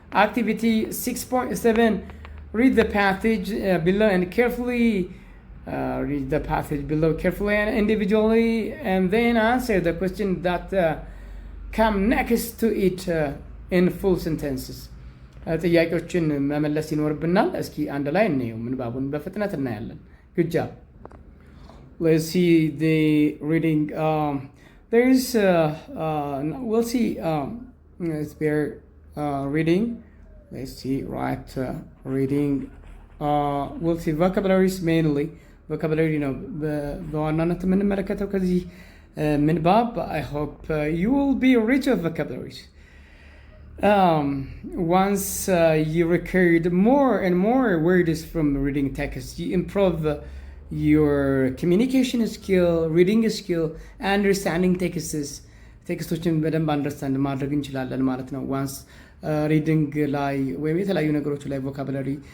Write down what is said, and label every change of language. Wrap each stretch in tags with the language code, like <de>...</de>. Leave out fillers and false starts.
<en>Activity 6.7. Read the passage below and carefully. Read the passage below carefully and individually, and then answer the question that come next to it in full sentences.</en> <am>ጥያቄዎችን መመለስ ይኖርብናል። እስኪ አንድ ላይ እንየው ምንባቡን በፍጥነት እናያለን.</am> <en>Good job. Let's see the reading. There's we'll see. It's there reading. Let's see reading. We'll see vocabularies mainly.</en> <am>Vocabulary, በዋናነት የምንመለከተው ከዚህ ምንባብ.</am> <en>I hope you will be rich of vocabularies. Once you record more and more words from reading text, you improve your communication skill, reading skill, understanding</en> <am>ቴክስቶችን በደንብ አንደርስታንድ ማድረግ እንችላለን ማለት ነው ዋንስ ሪዲንግ ላይ ወይም የተለያዩ ነገሮች ላይ ቮካብላሪ</am>